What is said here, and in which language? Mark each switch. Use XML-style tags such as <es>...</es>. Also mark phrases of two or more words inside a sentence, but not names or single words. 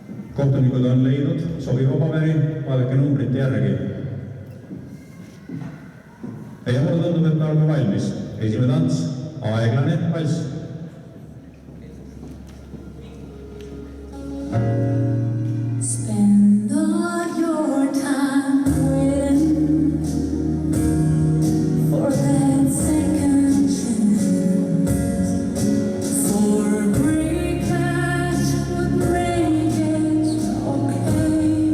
<et>Kohtunikud on leidnud sobiva paberi, vaadake numbrite järgi. Ja mulle tundub, et me oleme valmis. Esimene tants, aeglane valss.</et> <en>Spend all your time waiting for that second chance, for a break that would make it okay.</en>